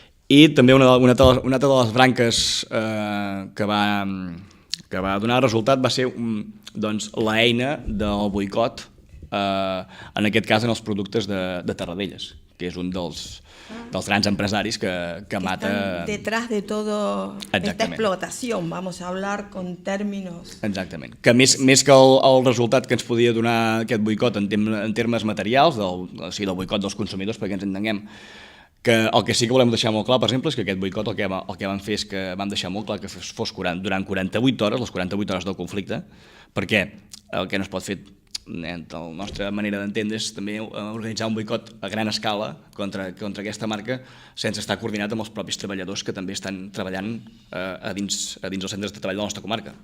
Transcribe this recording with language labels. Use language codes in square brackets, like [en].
[ca] I també una altra de les branques que va donar resultat va ser l'eina del boicot, en aquest cas en els productes de Tarradellas, que és un dels grans empresaris que mata... [es] Detrás de todo esta explotación, vamos a hablar con términos... [ca] Exactament, que més que el resultat que ens podia donar aquest boicot en termes materials, del boicot dels consumidors, perquè ens entenguem, que el que sí que volem deixar molt clar, per exemple, és que aquest boicot el que van fer és que vam deixar molt clar que fos durant 48 hores, les 48 hores del conflicte, perquè el que no es pot fer la nostra manera d'entendre és també organitzar un boicot a gran escala contra aquesta marca sense estar coordinat amb els propis treballadors que també estan treballant a dins els centres de treball de la nostra comarca.